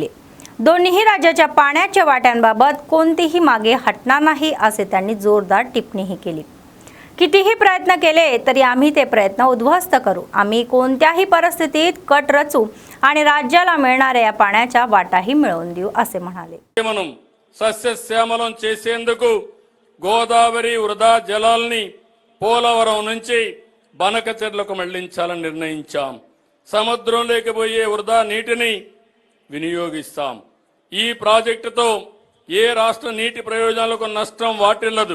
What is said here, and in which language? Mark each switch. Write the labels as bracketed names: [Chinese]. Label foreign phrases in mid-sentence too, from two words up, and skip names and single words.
[Marathi] दोन्ही राज्याच्या पाण्याच्या वाट्यांबाबत कोणतीही मागे हटणार नाही असे त्यांनी जोरदार टिप्पणीही केली। कितीही प्रयत्न केले तरी आम्ही ते प्रयत्न उद्ध्वस्त करू। आम्ही कोणत्याही परिस्थितीत कट रचू आणि राज्याला मिळणाऱ्या या पाण्याच्या वाटाही मिळवून देऊ असे म्हणाले। [Telugu] మనం సస్యశ్యామలం చేసేందుకు గోదావరి వృధా జలాల్ని పోలవరం నుంచి బనకచెర్లకు మళ్లించాలని నిర్ణయించాం। సముద్రంలోకి పోయే వృధా నీటిని వినియోగిస్తాం। ఈ ప్రాజెక్టుతో ఏ రాష్ట్ర నీటి ప్రయోజనాలకు నష్టం వాటిల్లదు।